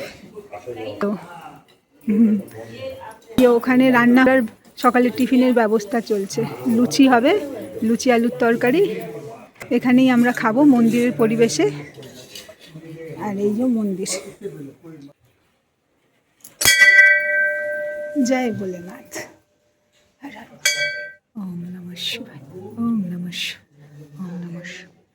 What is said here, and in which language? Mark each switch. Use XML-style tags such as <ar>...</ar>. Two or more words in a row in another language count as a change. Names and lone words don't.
<bn>তো ওখানে রান্নার সকালের টিফিনের ব্যবস্থা চলছে। লুচি হবে, লুচি আলুর তরকারি। এখানেই আমরা খাবো মন্দিরের পরিবেশে। আর এই যে মন্দির। জয় ভোলেনাথ।</bn> <sa>ওম নমঃ শিবায়, ওম নমঃ শিবায়, ওম নমঃ শিবায়।</sa>